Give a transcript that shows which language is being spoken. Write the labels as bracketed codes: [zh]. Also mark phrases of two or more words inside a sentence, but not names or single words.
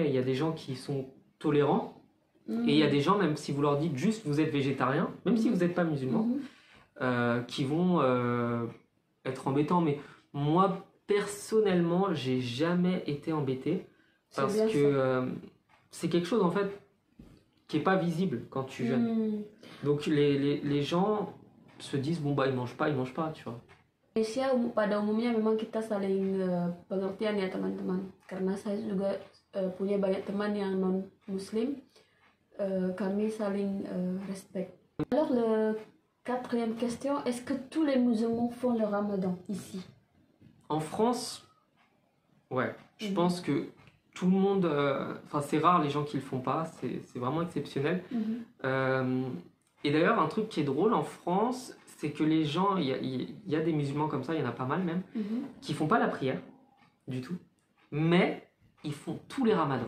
[fr] Il y a des gens qui sont tolérants et il y a des gens, même si vous leur dites juste vous êtes végétarien, même si vous n'êtes pas musulman, qui vont être embêtants. Mais moi personnellement j'ai jamais été embêté parce que c'est quelque chose en fait qui est pas visible quand tu jeûnes. Donc les gens se disent bon ils mangent pas, tu vois. [id] Indonesia pada umumnya memang kita saling pengertian ya teman-teman, karena saya juga punya banyak teman yang non muslim, kami saling respect. [fr] Alors la quatrième question, est-ce que tous les musulmans font le Ramadan ici? En France, ouais, je pense que tout le monde, enfin c'est rare les gens qui le font pas, c'est vraiment exceptionnel. Et d'ailleurs un truc qui est drôle en France, c'est que les gens, il y a des musulmans comme ça, il y en a pas mal même, qui font pas la prière du tout, mais ils font tous les ramadans.